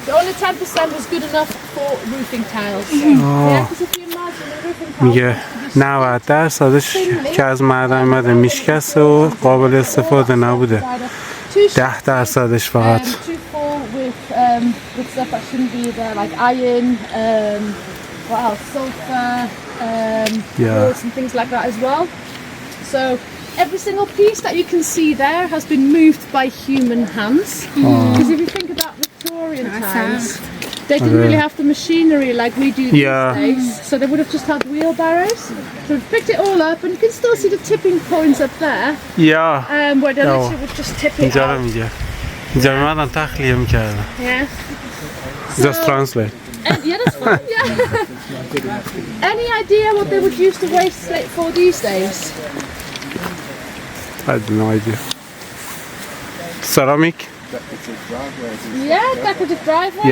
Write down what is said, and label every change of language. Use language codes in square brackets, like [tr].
[en] The only 10% was good enough for roofing tiles. Yeah, because if you imagine a roofing tile. [fa] میگه 90% که از معدن اومده میشکسته و قابل استفاده نبوده. 10% فقط. [en] Too full with stuff that shouldn't be there, like iron, what else? Sulfur, quartz and things like that as well. So every single piece that you can see there has been moved by human hands. Because if you think about Victorian times, they didn't really have the machinery like we do these days. So they would have just had wheelbarrows. So we've picked it all up and you can still see the tipping points up there. Where they literally would just tip it out. [fa] اینجا میمدن تخلیه میکردن. [en] Just translate. Yeah, that's fine, yeah. Any idea what they would use the waste slate for these days? I have no idea. Ceramic? Yeah, decorative driveways.